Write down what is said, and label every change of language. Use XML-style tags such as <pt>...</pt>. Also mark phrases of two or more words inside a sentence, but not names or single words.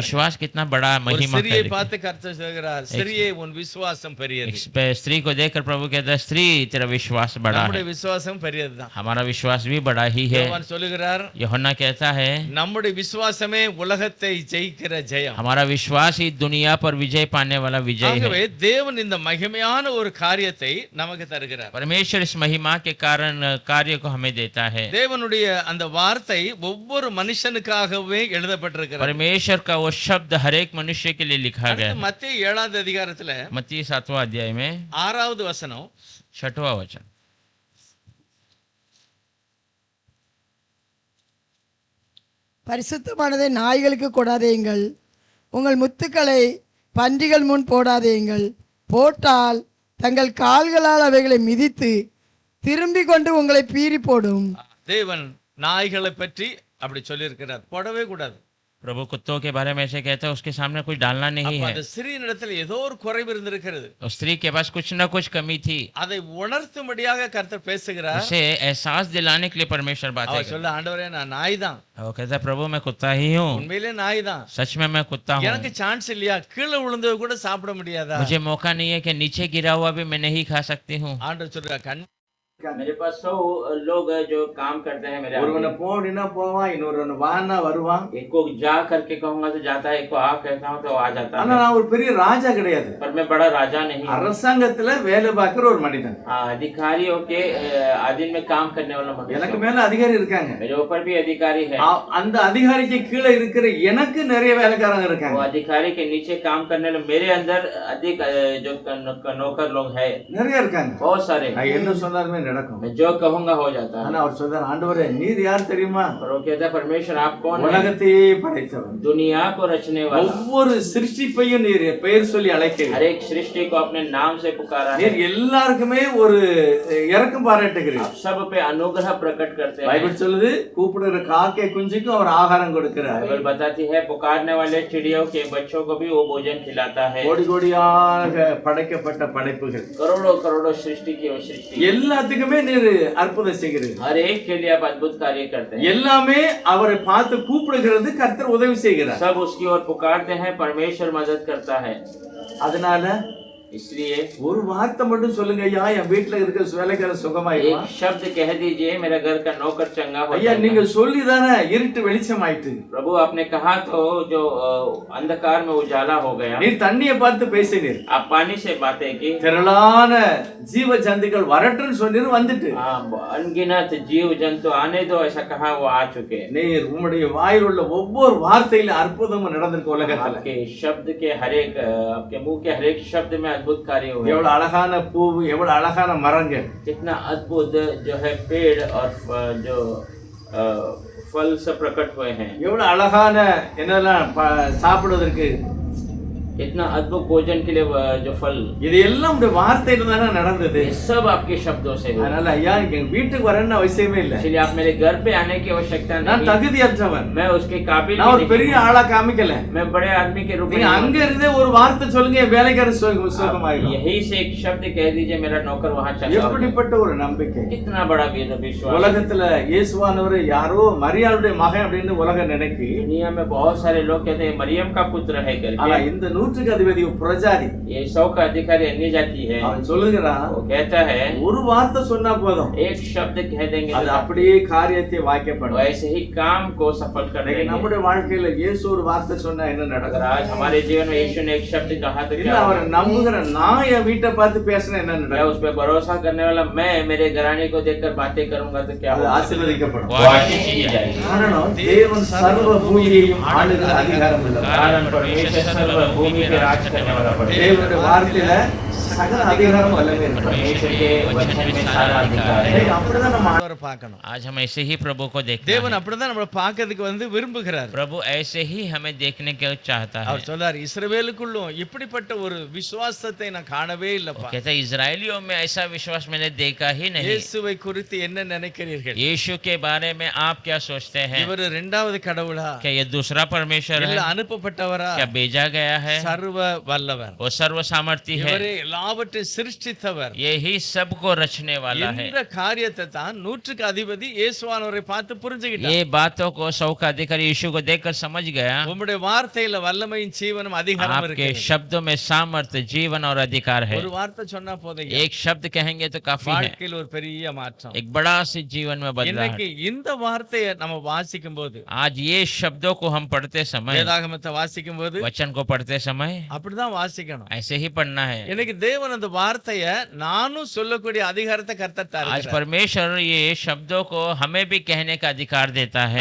<hi>विश्वास कितना बड़ा</hi> <ta>ஒரு</ta> <hi>महिमा का</hi> <ta>ஸ்திரியை</ta> <hi>है।</hi> <ta>பார்த்து கர்த்தர் சொல்கிறார், ஸ்திரியே உன் விசுவாசம் பெரியது.</ta> <hi>एक स्त्री को देखकर प्रभु कहता है, स्त्री तेरा विश्वास बड़ा</hi> <ta>நம்முடைய</ta> <hi>है।</hi> <ta>விசுவாசம் பெரியதுதான்.</ta> <hi>हमारा विश्वास भी बड़ा ही है।</hi> <ta>யோவான் சொல்லுகிறார்,</ta> <hi>यूहन्ना कहता है,</hi> <ta>நம்முடைய விசுவாசமே உலகத்தை ஜெயிக்கிற ஜெயம்.</ta> <hi>हमारा विश्वास ही दुनिया पर विजय पाने वाला विजय</hi> <ta>ஆகவே</ta> <hi>है।</hi> <ta>தேவன் இந்த மகிமையான ஒரு காரியத்தை நமக்கு தருகிறார்.</ta> <hi>परमेश्वर इस महिमा के कारण कार्य को हमें देता है।</hi> <ta>தேவனுடைய அந்த வார்த்தை ஒவ்வொரு மனுஷனுக்காகவே எழுதப்பட்டிருக்கிறது.</ta> <hi>परमेश्वर का वो शब्द हर एक मनुष्य के लिए लिखा गया है।</hi> <ta>மத்தேயு 7வது அதிகாரத்துல</ta> <hi>मत्ती 7वां अध्याय में</hi> <ta>6வது வசனம்,</ta> <hi>6वां वचन,</hi> <ta>பரிசுத்தமானதை நாய்களுக்கு கொடாதேயுங்கள், உங்கள் முத்துக்களை பன்றிகள் முன் போடாதேயுங்கள், போட்டால் தங்கள் கால்களால் அவைகளை மிதித்து திரும்பிக் கொண்டு உங்களை பீறி போடும். தேவன் நாய்களை பற்றி அப்படி சொல்லியிருக்கிறார். போடவே கூடாது.</ta> <hi>प्रभु कुत्तों के बारे में ऐसे कहता है, उसके सामने कुछ डालना नहीं</hi> <ta>அப்ப</ta> <hi>है।</hi> <ta>அந்த ஸ்திரீனிடத்தில் ஏதோ ஒரு குறைவு இருந்திருக்கிறது.</ta> <hi>उस स्त्री के पास कुछ ना कुछ कमी थी,</hi> <ta>அதை உணர்த்தும்படியாக கர்த்தர் பேசுகிறார்.</ta> <hi>उसे एहसास दिलाने के लिए परमेश्वर बातें</hi> <ta>அவர்</ta> <hi>करता</hi> <ta>சொல்ல, ஆண்டவரே நான் நாய் தான்,</ta> <hi>है। वो कहता है, प्रभु मैं कुत्ता ही हूँ,</hi> <ta>உண்மையிலே நாய் தான்,</ta> <hi>सच में मैं कुत्ता हूँ।</hi> <ta>எனக்கு சான்ஸ் இல்லையா? கீழே விழுந்தது கூட சாப்பிட முடியாதா?</ta> <hi>मुझे मौका नहीं है कि नीचे गिरा हुआ भी मैं नहीं खा सकती हूँ।</hi> <ta>ஆண்டவர் சொல்றார், கண்</ta> <hi>मेरे पास 100 लोग हैं जो काम करते हैं मेरे</hi> <ta>ஒருவனை போடினா போவான், இன்னொருவனை வான்னா வருவான்.</ta> <hi>एक को जा करके कहूंगा तो जाता है, एक को आ कहता हूँ तो आ जाता</hi> <ta>ஆனா</ta> <hi>है।</hi> <ta>நான் ஒரு பெரிய ராஜா கிடையாது.</ta> <hi>पर मैं बड़ा राजा नहीं हूँ।</hi> <ta>அரசாங்கத்துல வேலை பார்க்கிற ஒரு மனிதன்.</ta> <hi>अधिकारियों के अधीन में काम करने वाला</hi> <ta>எனக்கு</ta> <hi>मनुष्य।</hi> <ta>மேல அதிகாரி இருக்காங்க.</ta> <hi>मेरे ऊपर भी अधिकारी है।</hi> <ta>அந்த அதிகாரிக்கு கீழே இருக்கிற எனக்கு நிறைய வேலைக்காரங்க</ta> <hi>वो</hi> <ta>இருக்காங்க.</ta> <hi>अधिकारी के नीचे काम करने वाले मेरे अंदर अधिक जो नौकर लोग है</hi> <ta>நிறைய இருக்காங்க.</ta> <hi>बहुत सारे।</hi> <ta>நான் என்ன சொன்னாலுமே நடக்கும்.</ta> <hi>मैं जो कहूंगा हो जाता है।</hi> <ta>ஆனா அவர் சொல்றார், ஆண்டவரே நீர் யார் தெரியுமா?</ta> <hi>और वो कहता है, परमेश्वर आप कौन है?</hi> <ta>உலகத்தையே படைத்தவர்,</ta> <hi>दुनिया को रचने वाला,</hi> <ta>ஒவ்வொரு சிருஷ்டிப்பையும் நீர் பெயர் சொல்லி அழைக்கிறீர்.</ta> <hi>हर एक सृष्टि को अपने नाम से पुकारा है।</hi> <ta>நீர் எல்லாருக்குமே ஒரு இரக்கம் பாராட்டுகிறீர்.</ta> <hi>आप सब पे अनुग्रह प्रकट करते हैं।</hi> <ta>பைபிள் சொல்லுது, கூப்பிடுற காக்கை குஞ்சுக்கும் அவர் ஆகாரம் கொடுக்கிறார்.</ta> <hi>बाइबल बताती है, पुकारने वाले चिड़ियों के बच्चों को भी वो भोजन खिलाता है।</hi> <ta>கோடி கோடியாக படைக்கப்பட்ட படைப்புகள்,</ta> <hi>करोड़ों करोड़ों सृष्टि की वो सृष्टि,</hi> <ta>எல்லாத்துக்குமே நீர் அற்புதம் செய்கிறீர்.</ta> <hi>हर एक के लिए आप अद्भुत कार्य करते हैं।</hi> <ta>எல்லாமே அவரை பார்த்து கூப்பிடுகிறது, கர்த்தர் உதவி செய்கிறார்.</ta> <hi>सब उसकी ओर पुकारते हैं, परमेश्वर मदद करता है।</hi> <ta>அதனால</ta> <hi>इसलिए</hi> <ta>ஒரு வார்த்தை மட்டும் சொல்லுங்க, ஐயா என் வீட்டுல இருக்கிற வேலைக்காரன் சுகமாயிடுவான்.</ta> <hi>एक शब्द कह दीजिए, मेरा घर का नौकर चंगा हो</hi> <ta>ஐயா</ta> <hi>जाएगा।</hi> <ta>நீங்க சொல்லிதானே இருட்டு வெளிச்சம் ஆயிட்டு.</ta> <hi>प्रभु आपने कहा तो जो अंधकार में उजाला हो गया।</hi> <ta>நீர் தண்ணியை பார்த்து பேசினீர்,</ta> <hi>आप पानी से बातें की,</hi> <ta>திரளான ஜீவ ஜந்துக்கள் வரட்டுன்னு சொன்னீர், வந்துட்டு.</ta> <hi>अनगिनत जीव जंतु आने दो ऐसा कहा, वो आ चुके।</hi> <ta>நீர் உம்முடைய வாயில் உள்ள ஒவ்வொரு வார்த்தையில அற்புதமும் நடந்திருக்கு உலகத்துல.</ta> <hi>आपके शब्द के हर एक, आपके मुंह के हर एक शब्द में अद्भुत कार्य हुए,</hi> <ta>எவ்வளவு அழகான பூ, எவ்வளவு அழகான மரங்கள்.</ta> <hi>कितना अद्भुत जो है पेड़ और जो फल सब प्रकट हुए हैं,</hi> <ta>எவ்வளவு அழகான என்னெல்லாம் சாப்பிடுவதற்கு.</ta> <hi>इतना अद्भुत भोजन के लिए जो फल,</hi> <ta>இது எல்லாம் உடைய வார்த்தையில தானே நடந்தது.</ta> <hi>ये सब आपके शब्दों से हुए।</hi> <ta>அதனால ஐயா எங்க வீட்டுக்கு வரணும்னு அவசியமே இல்லை.</ta> <hi>इसलिए आप मेरे घर पे आने की आवश्यकता</hi> <ta>நான்</ta> <hi>नहीं,</hi> <ta>தகுதியற்றவன்.</ta> <hi>मैं उसके काबिल</hi> <ta>நான் ஒரு</ta> <hi>नहीं</hi> <ta>பெரிய</ta> <hi>हूँ।</hi> <ta>ஆளா காமிக்கல.</ta> <hi>मैं बड़े आदमी के रूप में</hi> <ta>நீங்க</ta> <hi>नहीं</hi> <ta>அங்க</ta> <hi>हूँ।</hi> <ta>இருந்தே ஒரு வார்த்தை சொல்லுங்க, என் வேலைக்காரர்</ta> <hi>आप</hi> <ta>சுகமாயிடும்.</ta> <hi>यही से एक शब्द कह दीजिए, मेरा नौकर वहाँ चला जाए।</hi> <ta>எப்படிப்பட்ட ஒரு நம்பிக்கை.</ta> <hi>कितना बड़ा विश्वास।</hi> <ta>உலகத்துல இயேசுவானவர் யாரோ மரியாளுடைய மகன் அப்படின்னு உலகம் நினைக்கி,</ta> <hi>दुनिया में बहुत सारे लोग कहते हैं मरियम का पुत्र है</hi> <ta>ஆனா</ta> <hi>करके।</hi> <ta>இந்த நூற்றுக்கு அதிபதி ஒரு பிரஜாதி.</ta> <hi>ये 100 का अधिकारी अन्य जाति है।</hi> <ta>அவன் சொல்லுகிறான்,</ta> <hi>वो कहता है</hi> <ta>ஒரு வார்த்தை சொன்னா போதும்,</ta> <hi>एक शब्द कह देंगे</hi> <ta>அது</ta> <hi>तो</hi> <ta>அப்படியே காரியத்தை வாய்க்கப்படும்.</ta> <hi>वैसे ही काम को सफल कर</hi> <ta>இன்னைக்கு</ta> <hi>देंगे।</hi> <ta>நம்முடைய வாழ்க்கையில இயேசு ஒரு வார்த்தை சொன்னா என்ன</ta> <hi>अगर</hi> <ta>நடக்கும்?</ta> <hi>आज हमारे जीवन में यीशु ने एक शब्द कहा तो</hi> <ta>இல்ல</ta> <hi>क्या</hi> <ta>அவரை</ta> <hi>होगा?</hi> <ta>நம்புகிற நான் என் வீட்டை பார்த்து பேசினா என்ன</ta> <hi>या</hi> <ta>நடக்கும்?</ta> <hi>उस पर भरोसा करने वाला मैं मेरे घराने को देखकर बातें करूंगा तो क्या</hi> <ta>அது</ta> <hi>होगा?</hi> <ta>ஆசீர்வதிக்கப்படும்.</ta> <hi>वो आशीष की जाएगी।</hi> <ta>காரணம் தேவன் சர்வ பூமியையும் ஆளுகிற அதிகாரம் உள்ளவர்.</ta> <hi>कारण परमेश्वर सर्व भूमि पे राज करने वाला परमेश्वर।</hi> <ta>தேவனுடைய வார்த்தையில சகல அதிகாரம் வல்லமை இருக்கு.</ta> <hi>परमेश्वर के वचन में सारा अधिकार है।</hi> <ta>இன்னைக்கு அப்படிதான் நம்ம ஆண்டவரை பார்க்கணும்.</ta> <hi>आज हम ऐसे ही प्रभु को देखते</hi> <ta>தேவன்</ta> <hi>हैं।</hi> <ta>அப்படிதான் நம்மளை பார்க்கிறதுக்கு விரும்புகிறார்.</ta> <hi>प्रभु ऐसे ही हमें देखने को चाहता है।</hi> <ta>அவர் சொல்றார், இஸ்ரவேலுக்குள்ளும் இப்படிப்பட்ட ஒரு விசுவாசத்தை நான் காணவே இல்லப்பா.</ta> <hi>कहता है इजरायलियों में ऐसा विश्वास मैंने देखा ही नहीं।</hi> <ta>இயேசுவை குறித்து என்ன நினைக்கிறீர்கள்?</ta> <hi>यीशु के बारे में आप क्या सोचते हैं?</hi> <ta>இவர் இரண்டாவது கடவுளா?</ta> <hi>क्या ये दूसरा परमेश्वर</hi> <ta>இல்ல</ta> <hi>है?</hi> <ta>அனுப்பப்பட்டவரா?</ta> <hi>क्या भेजा गया है?</hi> <ta>சர்வ வல்லவர்.</ta> <hi>वो सर्व सामर्थी है।</hi> <ta>இவரே எல்லாவற்றையும் சிருஷ்டித்தவர்.</ta> <hi>यही सबको रचने वाला है।</hi> <ta>இந்த காரியத்தை தான் நூற்றுக்கு அதிபதி இயேசுவானவரை பார்த்து புரிஞ்சுக்கிட்டார்.</ta> <hi>ये बातों को 100 का अधिकारी यीशु को देखकर समझ गया।</hi> <ta>உம்முடைய வார்த்தையில வல்லமையும் ஜீவனும் அதிகாரம்</ta> <hi>आपके</hi> <ta>இருக்கு.</ta> <hi>शब्दों में सामर्थ्य, जीवन और अधिकार है।</hi> <ta>ஒரு வார்த்தை சொன்னா போதும்,</ta> <hi>एक शब्द कहेंगे तो काफी है।</hi> <ta>வாழ்க்கையில் ஒரு பெரிய மாற்றம்.</ta> <hi>एक बड़ा सी जीवन में बदलाव।</hi> <ta>இன்னைக்கு இந்த வார்த்தையை நம்ம வாசிக்கும் போது,</ta> <hi>आज ये शब्दों को हम पढ़ते समय,</hi> <ta>வேதாகமத்தை வாசிக்கும் போது</ta> <hi>वचन को पढ़ते समय</hi> <ta>அப்படிதான் வாசிக்கணும்.</ta> <hi>ऐसे ही पढ़ना है।</hi> <ta>இன்னைக்கு தேவன் அந்த வார்த்தையை நானும் சொல்லக்கூடிய அதிகாரத்தை கர்த்தர்</ta> <hi>आज</hi> <ta>தருகிறார்.</ta> <hi>परमेश्वर ये शब्दों को हमें भी कहने का अधिकार देता है।</hi>